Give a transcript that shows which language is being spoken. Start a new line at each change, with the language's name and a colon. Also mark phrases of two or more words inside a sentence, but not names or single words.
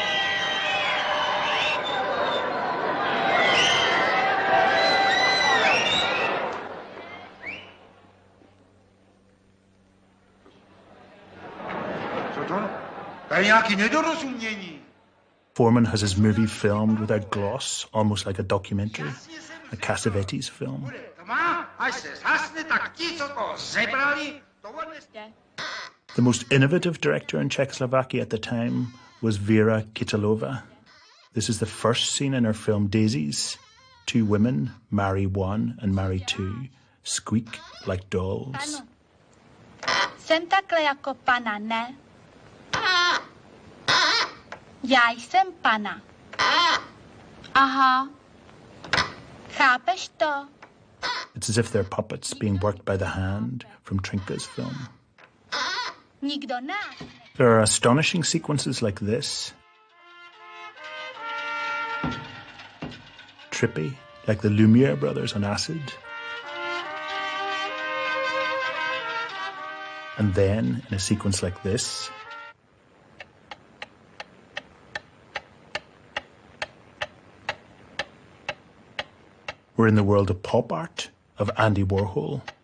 Czech: Co to? Tady nějaký nedorozumění.
English: Forman has his movie filmed without gloss, almost like a documentary, a Cassavetes film. The most innovative director in Czechoslovakia at the time was Vera Kytilova. This is the first scene in her film Daisies. Two women, marry one and marry two, squeak like dolls.
Czech: Ano. Jsem takhle jako pana, ne? Já jsem pana. Aha. Chápeš to?
English: It's as if they're puppets being worked by the hand from Trnka's film.
Czech: Nikdo ne.
English: There are astonishing sequences like this. Trippy, like the Lumiere brothers on acid. And then, in a sequence like this, we're in the world of pop art, of Andy Warhol.